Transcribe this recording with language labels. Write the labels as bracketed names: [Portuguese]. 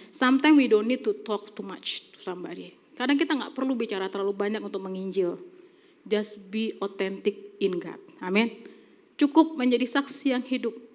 [English] Sometimes we don't need to talk too much to somebody. [Indonesian] Kadang kita nggak perlu bicara terlalu banyak untuk menginjil. [English] Just be authentic in God. [Indonesian] Amin. Cukup menjadi saksi yang hidup.